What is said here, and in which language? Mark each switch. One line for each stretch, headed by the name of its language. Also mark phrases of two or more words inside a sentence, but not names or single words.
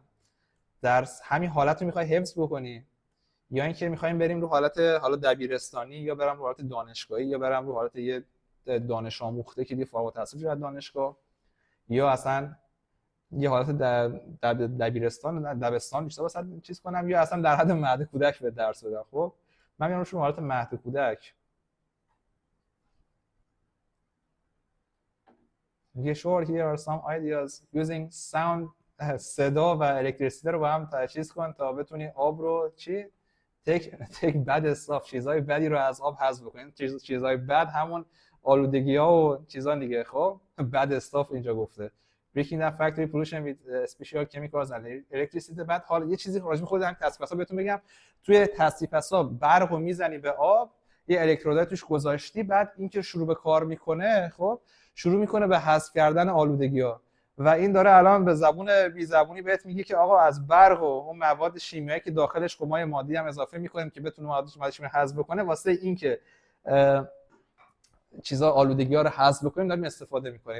Persian: در همین حالت رو میخوای حفظ بکنی یا اینکه میخوایم بریم رو حالت حالا دبیرستانی یا برم رو حالت دانشگاهی یا برم رو حالت یه دانش آموخته که دیگه فارغ التحصیل شده دانشگاه یا اصلا یه حالت دبستان بیشتر واسه چیز کنم یا اصلا در حد مهد کودک به درس بدم. خب من میام رو حالت مهد کودک. میگه
English: sure here are some ideas using sound
Persian: صدا و الکتریسیته رو با هم تجهیز کن تا بتونی آب رو چی
English: take bad stuff
Persian: چیزای بدی رو از آب حذف بکنین. چیزای بد همون آلودگی‌ها و چیزا دیگه.
English: خب bad stuff
Persian: اینجا گفته
English: breaking down factory pollution with special chemicals and electricity.
Persian: بعد حالا یه چیزی راجع به خود همین تصفیه بهتون بگم. توی تصفیه برق رو میزنی به آب، یه الکترودای توش گذاشتی، بعد اینکه شروع به کار میکنه خب شروع میکنه به حذف کردن آلودگی‌ها و این داره الان به زبون بی زبونی بهت میگه که آقا از برق و اون مواد شیمیایی که داخلش کمای مادی هم اضافه میکنیم که بتونه مواد شیمیایی حذف بکنه واسه اینکه چیزا آلودگی‌ها رو حذف بکنیم داریم استفاده میکنیم.